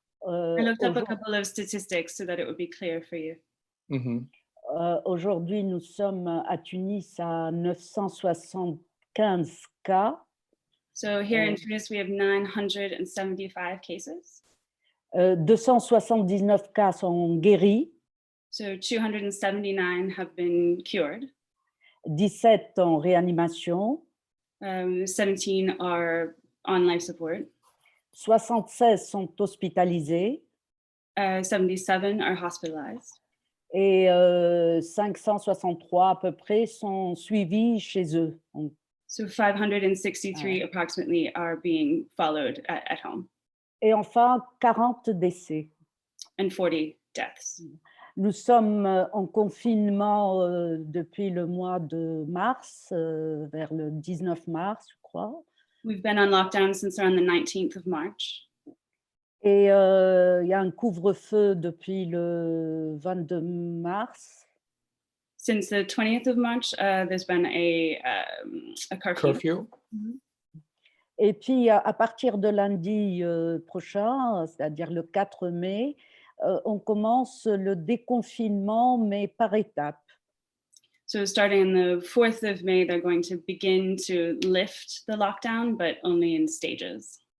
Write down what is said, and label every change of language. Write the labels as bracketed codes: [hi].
[en] I looked up a couple of statistics so that it would be clear for you. Mm-hmm. [fr] Aujourd'hui, nous sommes à Tunis à 975 cas. [en] So here in Tunis, we have 975 cases. [fr] 279 cas sont guéris, [en] So 279 have been cured. [fr] 17 en réanimation, [en] 17 are on life support. [fr] 76 sont hospitalisés [en] 77 are hospitalized. [fr] et 563 à peu près sont suivis chez eux. [en] So 563 approximately are being followed at home, [fr] Et enfin, 40 décès. [en] and 40 deaths. [fr] Nous sommes en confinement depuis le mois de mars, vers le 19 mars, je crois. [en] We've been on lockdown since around the 19th of March. [fr] Et il y a un couvre-feu depuis le 22 mars. [en] Since the 20th of March, there's been a curfew. Curfew. [fr] Et puis, à partir de lundi prochain, c'est-à-dire le 4 mai, on commence le déconfinement, mais par étapes. [en] So starting on the 4th of May, they're going to begin to lift the lockdown, but only in stages.